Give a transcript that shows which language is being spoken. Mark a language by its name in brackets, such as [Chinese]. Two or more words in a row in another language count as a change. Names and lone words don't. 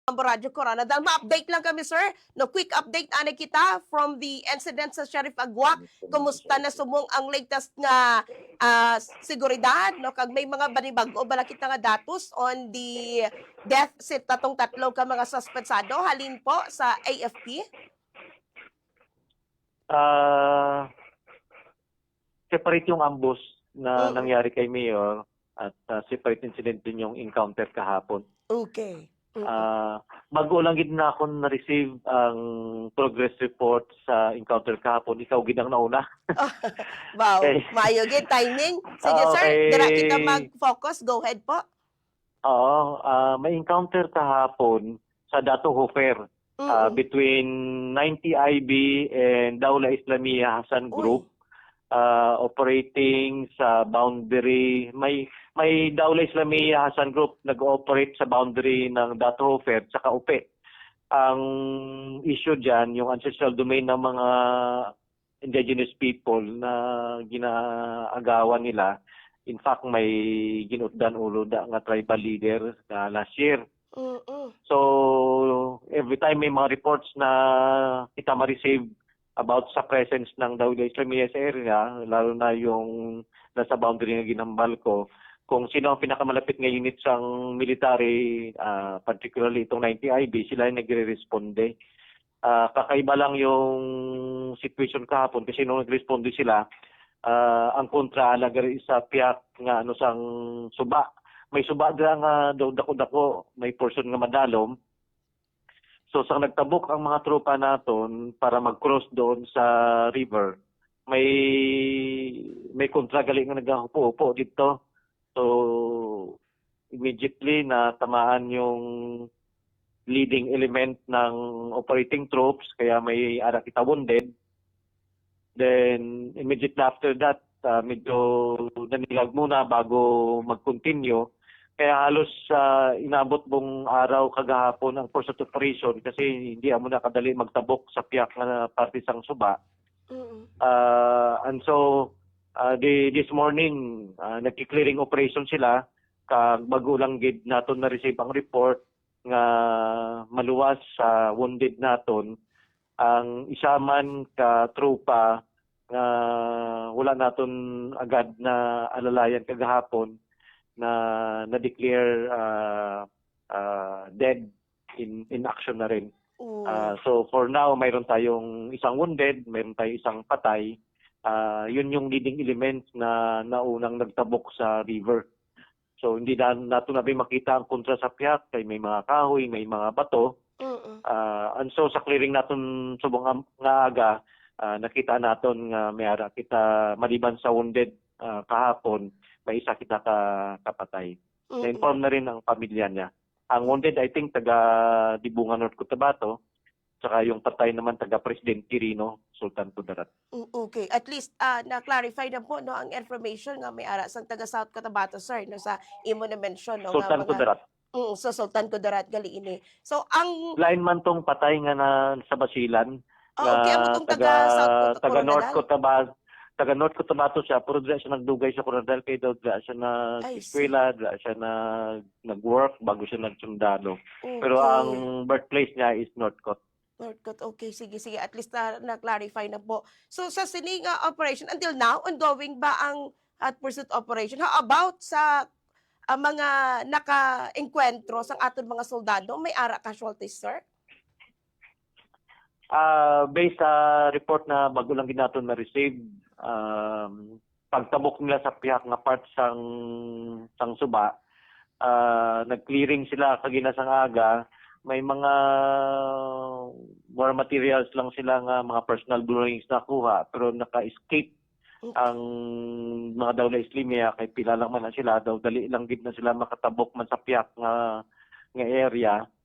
[Hiligaynon] Radyo Corona. [Filipino] Dahil ma-update lang kami, [Hiligaynon] sir. No, [English] quick update [Hiligaynon] ana kita [English] from the incident [Hiligaynon] sa Sheriff Agua. Kumusta na sumong ang latest nga seguridad, no? Kag may mga banibago bala kita nga datos [English] on the death [Hiligaynon] sa tatong tatlo ka mga suspetsado halin po sa AFP. [Filipino] Separate yung ambush na Mm. nangyari kay Mayor at separate incident din yung encounter kahapon. Okay. [Hiligaynon] Bago lang gid na ako na-receive ang [English] progress report [Hiligaynon] sa encounter kahapon. Ikaw gid ang nauna. Wow, Okay. maayo gid timing. Sige, sir, Okay. dira kita mag-focus. [English] Go ahead [Hiligaynon] po. [Filipino] Oo, may encounter kahapon sa Dato Hofer between 90 IB and Daula Islamia Hasan Group. Operating sa boundary, may Daula Islamia Hasan Group nag-ooperate sa boundary ng Dato Hofer sa Upe. Ang issue diyan yung [English] ancestral domain [Filipino] ng mga [English] indigenous people [Filipino] na ginaagawan nila. [English] In fact, [Hiligaynon] may ginutdan ulo nga [English] tribal leader [Hiligaynon] na [English] last year. [Hiligaynon] So, [English] every time [Hiligaynon] may mga reports na kita ma-receive about sa presence ng Daula Islamia sa area, [Filipino] lalo na yung nasa boundary [Hiligaynon] na ginambal ko, kung sino ang pinakamalapit nga unit sang military, particularly [Filipino] itong 90 IB, sila yung nagre-responde. Kakaiba lang yung situation kahapon kasi nung nag-responde sila, [Hiligaynon] ang kontra lagari sa piyak nga ano sang suba. May suba dira nga daw dako-dako, may portion nga madalom. So sang nagtabok ang mga tropa naton [Filipino] para mag-cross doon sa [Hiligaynon] river, may kontra gali nga nagahupo-upo dito. [Filipino] So immediately na tamaan yung [English] leading element [Filipino] ng [English] operating troops [Filipino] kaya may ara kita wounded. [English] Then immediately after that, [Hiligaynon] medyo nanilag muna bago mag-continue. [Filipino] Kaya halos inabot buong araw kagahapon ang [English] course of operation [Filipino] kasi hindi mo na kadali [Hiligaynon] magtabok sa piyak na parte sang suba. And so [English] this morning [Hiligaynon] nagki- [English] clearing operation [Hiligaynon] sila kag bago lang gid naton na receive ang report nga maluwas sa wounded naton ang isa man ka tropa nga wala naton agad na alalayan kagahapon na na-declare [English] dead in action [Hiligaynon] na rin. [English] So for now, [Filipino] mayroon tayong isang wounded, mayroon tayong isang patay. Yun yung [English] leading element [Filipino] na naunang nagtabok sa river. [Hiligaynon] So hindi nato na makita ang kontra sa piyak, kay may mga kahoy, may mga bato. And so sa clearing naton subong nga aga, nakita naton nga may ara kita maliban sa wounded kahapon, may isa kita kapatay. [Filipino] Na-inform na rin ang pamilya niya. [Hiligaynon] Ang wounded, [English] I think, [Filipino] taga Dibungan, North Cotabato, saka yung patay naman taga President Quirino, Sultan Kudarat. [Hiligaynon] Okay. [English] At least [Hiligaynon] na-clarify na po no ang information nga may ara sang taga South Cotabato, sir, no sa imo na mention no Sultan Kudarat. So Sultan Kudarat gali ini. So ang Lain man tong patay nga na sa Basilan. okay, amo tong taga taga North Cotabato. Taga North Cotabato siya, pero dila siya nagdugay sa Coronadal kay daw dila siya nag-eskwela, dila siya nag-work bago siya nagsundalo. Okay. Pero ang birthplace niya is Northcote. Northcote. Okay, sige. [English] At least [Hiligaynon] na-clarify na po. So sa sining operation, [English] until now, [Hiligaynon] ongoing ba ang [English] hot pursuit operation? How about [Hiligaynon] sa mga naka-enkwentro sa aton mga soldado? May ara casualties, sir? Based sa report na bago lang ginaton na-receive, pagtabok nila sa pihak nga part sang suba, nag-clearing sila kagina sang aga, may mga [English] war materials [Hiligaynon] lang sila nga mga [English] personal belongings [Hiligaynon] na kuha, pero naka-escape ang mga Daula Islamia kay pila lang man na sila, daw dali lang gid na sila makatabok man sa pihak nga area.